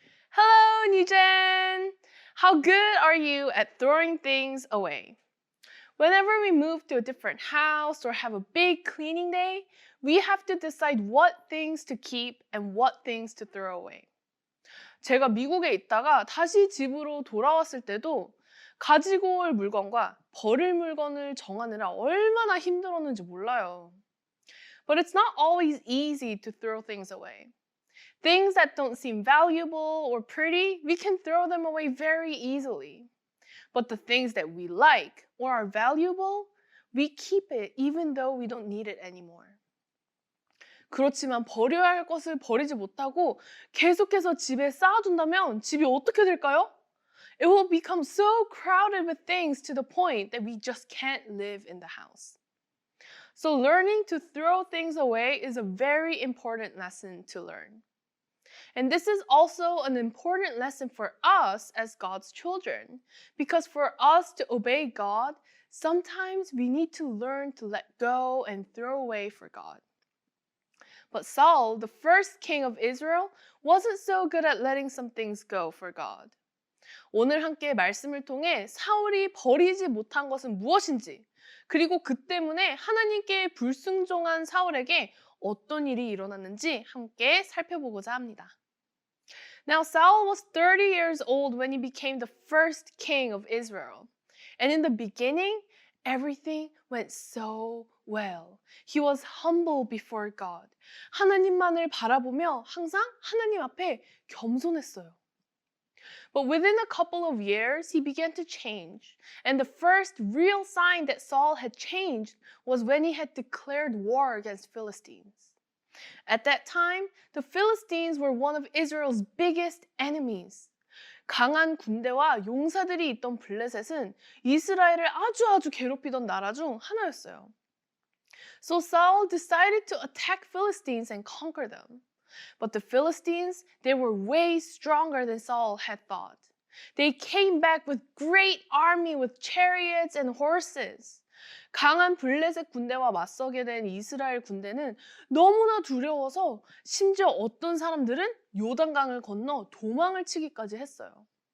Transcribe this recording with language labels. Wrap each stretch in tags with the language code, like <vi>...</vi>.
<en>Hello, Nijen! How good are you at throwing things away? Whenever we move to a different house or have a big cleaning day, we have to decide what things to keep and what things to throw away.</en> <ko>제가 미국에 있다가 다시 집으로 돌아왔을 때도 가지고 올 물건과 버릴 물건을 정하느라 얼마나 힘들었는지 몰라요.</ko> <en>But it's not always easy to throw things away. Things that don't seem valuable or pretty, we can throw them away very easily. But the things that we like or are valuable, we keep it even though we don't need it anymore.</en> <ko>그렇지만 버려야 할 것을 버리지 못하고 계속해서 집에 쌓아둔다면 집이 어떻게 될까요?</ko> <en>It will become so crowded with things to the point that we just can't live in the house. So learning to throw things away is a very important lesson to learn. And this is also an important lesson for us as God's children, because for us to obey God, sometimes we need to learn to let go and throw away for God. But Saul, the first king of Israel, wasn't so good at letting some things go for God.</en> <ko>오늘 함께 말씀을 통해 사울이 버리지 못한 것은 무엇인지, 그리고 그 때문에 하나님께 불순종한 사울에게 어떤 일이 일어났는지 함께 살펴보고자 합니다.</ko> <en>Now Saul was 30 years old when he became the first king of Israel. And in the beginning, everything went so well. He was humble before God.</en> <ko>하나님만을 바라보며 항상 하나님 앞에 겸손했어요.</ko> <en>But within a couple of years, he began to change. And the first real sign that Saul had changed was when he had declared war against Philistines. At that time, the Philistines were one of Israel's biggest enemies.</en> <ko>강한 군대와 용사들이 있던 블레셋은 이스라엘을 아주 괴롭히던 나라 중 하나였어요.</ko> <en>So Saul decided to attack Philistines and conquer them. But the Philistines, they were way stronger than Saul had thought. They came back with great army with chariots and horses.</en> <ko>강한 블레셋 군대와 맞서게 된 이스라엘 군대는 너무나 두려워서 심지어 어떤 사람들은 요단강을 건너 도망을 치기까지 했어요.</ko>